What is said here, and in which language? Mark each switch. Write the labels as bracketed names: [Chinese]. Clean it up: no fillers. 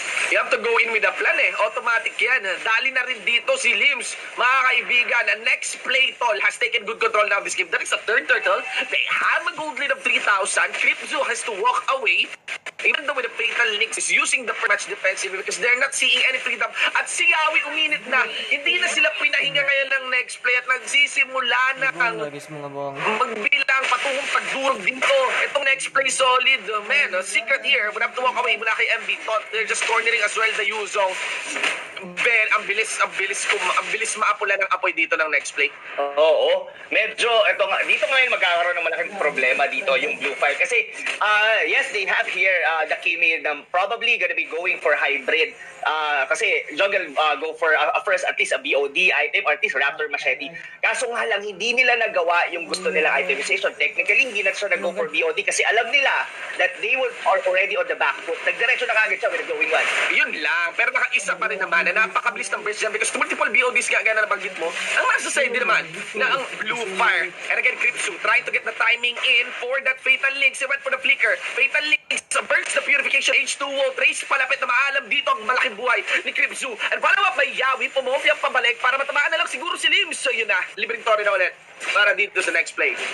[English] You have to go in with a plan [Filipino] Automatic yan. Dali na rin dito si Lims. [English] Mga kaibigan, the next play, Tol, has taken good control now of this game. That is a third turtle. They have a gold lead of 3,000. Creepzoo has to walk away. Even though with the fatal links is using the match defensive because they're not seeing any freedom. [Filipino] At si Yawi uminit na. Hindi na sila pinahinga ngayon ng next play at nagsisimula na ang magbilang patungong pagdurog dito. Itong next play solid. [English] Man, Secret here would have to walk away mula kay MB. They're just cornering as well the Yuzong. [Filipino] Ben, ang bilis maapula ng apoy dito ng next play. Oo. Medyo, dito ngayon magkakaroon ng malaking problema dito yung Blue Fire. [English] Kasi, yes, they have here the Kimi na probably gonna be going for hybrid. Kasi Jungle go for first at least a BOD item or at least Raptor Machete. [Filipino] Kaso nga lang, hindi nila nagawa yung gusto nila itemization. Technically, hindi na siya nag-go for BOD kasi alam nila [English] that they are already on the back foot. [Filipino] Nagdiretso na kagad siya with the going one. Yun lang, pero nakaisa pa rin naman na napakabilis ng burst dyan [English] because multiple BODs [Filipino] kagaya na nabanggit mo. Ang nasa side din naman na ang Blue Fire. [English] And again, Creepzoo trying to get the timing in for that Fatal Links. He went for the flicker. Fatal Links burns the purification. [Filipino] H2O, Trace palapit na maalam dito ang malaking buhay ni Creepzoo. And follow up by Yawi, pumopya pabalik para matamaan na lang siguro si Lims. So yun na, libreng Torre na ulit para dito sa next play.